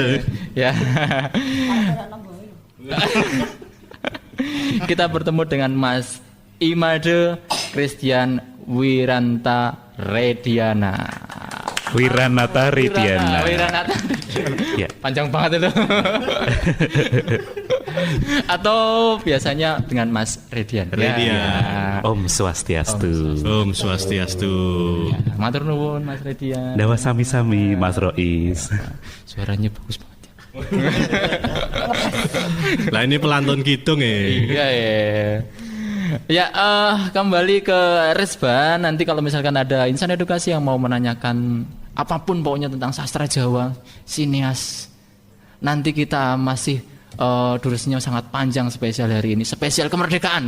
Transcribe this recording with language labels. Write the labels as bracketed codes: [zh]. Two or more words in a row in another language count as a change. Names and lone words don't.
[id] Ya. Kita bertemu dengan Mas Imade Christian Wiranata Rediana. Wiranata Rediana. Ya. Panjang banget itu. Atau biasanya dengan Mas Redian. Ya. [sa] Om Swastiastu. Om Swastiastu. [id] Ya, [jv] matur nuwun [id] Mas Redian. [jv] Dawa sami-sami Mas Rois. [id] Suaranya bagus banget. Lah ini pelantun kidung ya. Iya ya. Ya, kembali ke Resban. Nanti kalau misalkan ada insan edukasi yang mau menanyakan apapun pokoknya tentang sastra Jawa, sineas, nanti kita masih durasinya sangat panjang spesial hari ini, spesial kemerdekaan.